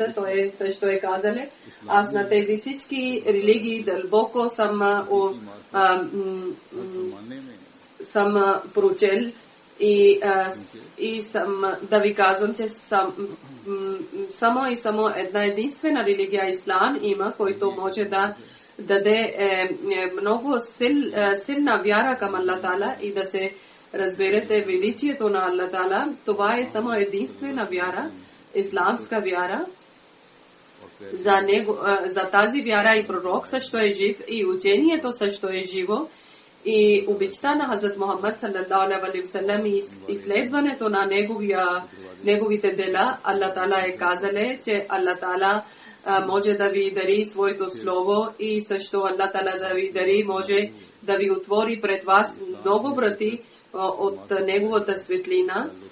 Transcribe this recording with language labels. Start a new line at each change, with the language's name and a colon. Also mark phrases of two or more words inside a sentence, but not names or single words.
Bulgarian: Той също е казале, аз на тези всички религии дълбоко съм прочел и съм да ви казвам, че само една единствена религия Ислам има, който може да даде много силна вяра към Аллах Таала и да се разберете величието на Аллах Таала. Това е само единствена вяра, исламска вяра. За тази вяра и пророк също е жив, и учението също е живо. И обичта на Хазрат Мухаммад
Arabic: صلى الله عليه وسلم
Bulgarian: и изследването на неговите дела, Аллах Таала е казале, че Аллах Таала може да ви дари своето слово и също Аллах Таала да ви дари, може да ви отвори пред вас много врати от неговата светлина.